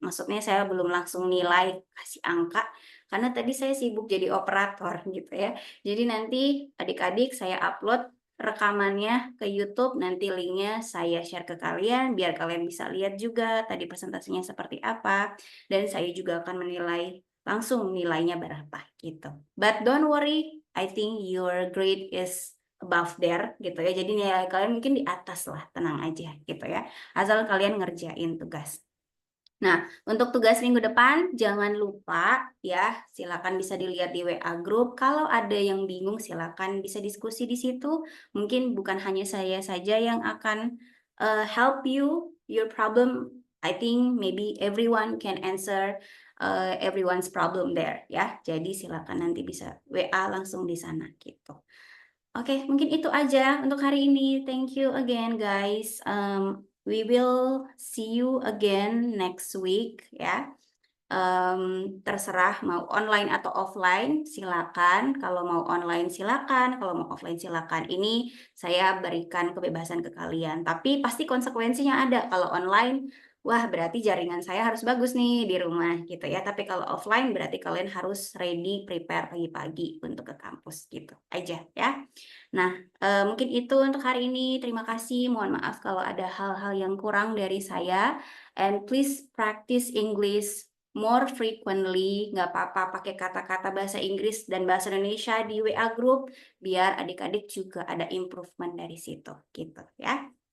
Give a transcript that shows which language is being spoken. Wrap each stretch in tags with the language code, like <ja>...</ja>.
<id>Maksudnya saya belum langsung nilai kasih angka karena tadi saya sibuk jadi operator gitu ya. Jadi nanti adik-adik saya upload rekamannya ke YouTube, nanti linknya saya share ke kalian biar kalian bisa lihat juga tadi presentasinya seperti apa dan saya juga akan menilai langsung nilainya berapa gitu.</id> <en>But don't worry, I think your grade is above there</en> <id>gitu ya. Jadi nilai kalian mungkin di atas lah, tenang aja gitu ya. Asal kalian ngerjain tugas. Nah, untuk tugas minggu depan jangan lupa ya, silakan bisa dilihat di WA group. Kalau ada yang bingung silakan bisa diskusi di situ. Mungkin bukan hanya saya saja yang akan</id> <en>help you your problem. I think maybe everyone can answer everyone's problem there</en> <id>ya. Jadi silakan nanti bisa WA langsung di sana gitu. Oke, mungkin itu aja untuk hari ini.</id> <en>Thank you again, guys. We will see you again next week,</en> <id>ya. Terserah mau online atau offline, silakan. Kalau mau online silakan, kalau mau offline silakan. Ini saya berikan kebebasan ke kalian. Tapi pasti konsekuensinya ada. Kalau online, wah berarti jaringan saya harus bagus nih di rumah gitu ya. Tapi kalau offline berarti kalian harus ready, prepare pagi-pagi untuk ke kampus gitu aja ya. Nah, mungkin itu untuk hari ini. Terima kasih. Mohon maaf kalau ada hal-hal yang kurang dari saya.</id> <en>And please practice English more frequently.</en> <id>Nggak apa-apa pakai kata-kata bahasa Inggris dan bahasa Indonesia di WA group, biar adik-adik juga ada improvement dari situ, gitu ya.</id>